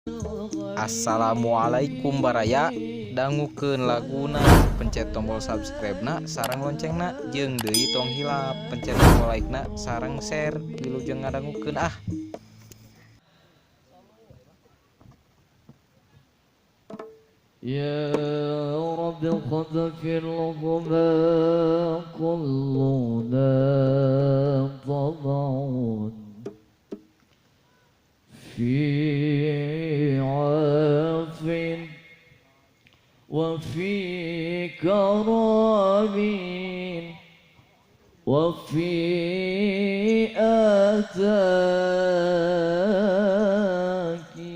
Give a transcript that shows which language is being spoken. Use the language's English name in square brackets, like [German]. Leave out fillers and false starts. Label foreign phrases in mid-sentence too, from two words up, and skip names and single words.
[Sundanese] Assalamualaikum baraya. Dangukeun laguna, pencet tombol subscribe-na sareng loncengna jeung deui tong hilap pencet tombol like-na sareng share. Wilujeng ngadangukeun ah. [Arabic] يا رب قد فرغنا كلنا طمع في عاف وفي كرم وفي آتاك